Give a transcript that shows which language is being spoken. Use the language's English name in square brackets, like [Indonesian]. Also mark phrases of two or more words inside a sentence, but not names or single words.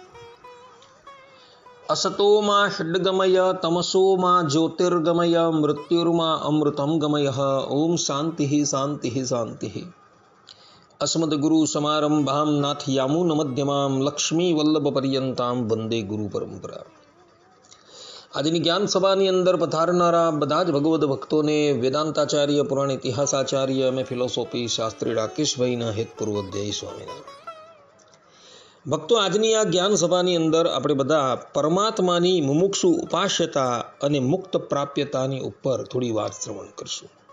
[Sanskrit] असतो मा षड्गमय तमसो मा ज्योतिर्गमय मृत्युर्मा अमृतं गमयः। ओम शान्तिः शान्तिः शान्तिः। अस्मद्गुरुसमारम्भां नाथयामुनमध्यमां लक्ष्मीवल्लभपर्यन्तां वन्दे गुरुपरम्परा। [Gujarati] આજની જ્ઞાન સભાની અંદર પધારનારા બધા જ ભગવદ ભક્તોને વેદાંતાચાર્ય, પુરાણ ઇતિહાસાચાર્ય અને ફિલોસોફી શાસ્ત્રી રાકેશભાઈના હેતપૂર્વક જય સ્વામિનારાયણ। ભક્તો, આજની આ જ્ઞાન સભાની અંદર આપણે બધા પરમાત્માની મુમુક્ષુ ઉપાસ્યતા અને મુક્ત પ્રાપ્યતાની ઉપર થોડી વાત શ્રવણ કરશું।